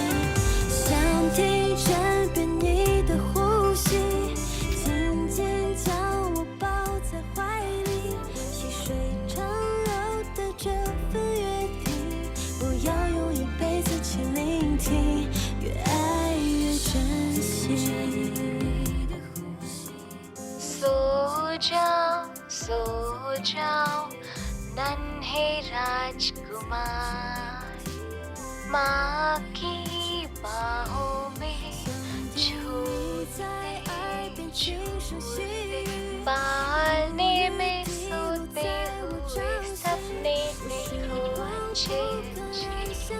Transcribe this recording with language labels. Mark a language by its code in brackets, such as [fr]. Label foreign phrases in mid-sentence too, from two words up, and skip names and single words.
[zh] 想听枕边你的呼吸，紧紧将我抱在怀里，细水长流的这份约定，不要用一辈子去聆听，越爱越珍惜。 [hi] सो जाओ नन्हे राजकुमार, माँ की बाहों में झूलते झूलते, पालने में सोते हुए सपने देखो अच्छे अच्छे।